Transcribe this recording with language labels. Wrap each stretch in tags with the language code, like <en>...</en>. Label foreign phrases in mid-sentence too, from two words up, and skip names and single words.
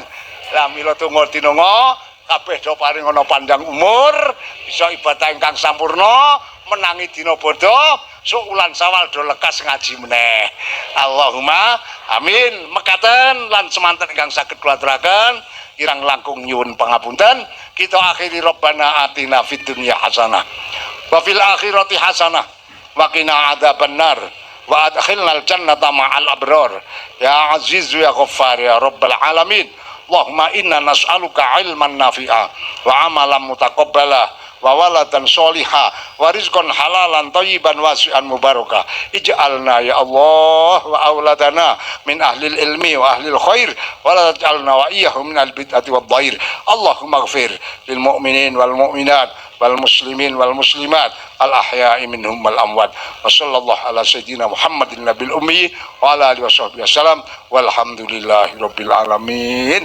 <jv>Lah mila donga dinonga kabeh do paring ana panjang umur, bisa ibadah ingkang sampurna, menangi dina bodoh, sok ulan Sawal do lekas ngaji meneh.</jv> <ar>اللهم آمين.</ar> <jv>Mekaten lan semanten ingkang saged kula aturaken, kirang langkung nyuwun pangapunten.</jv> <id>Kita akhiri</id> <ar>ربنا آتنا في الدنيا حسنة وفي الآخرة حسنة وقنا عذاب النار وأدخلنا الجنة مع الأبرار يا عزيز يا غفار يا رب العالمين. اللهم إنا نسألك علما نافعا وعملا متقبلا وولدا صالحا ورزقا حلالا طيبا واسعا مباركا. اجعلنا يا الله وأولادنا من أهل العلم وأهل الخير ولا تجعلنا وإياهم من البدعة والضير. اللهم اغفر للمؤمنين والمؤمنات والمسلمين والمسلمات الأحياء منهم والأموات. وصلى الله على سيدنا محمد النبي الأمي وعلى آله وصحبه وسلم والحمد لله رب العالمين.</ar>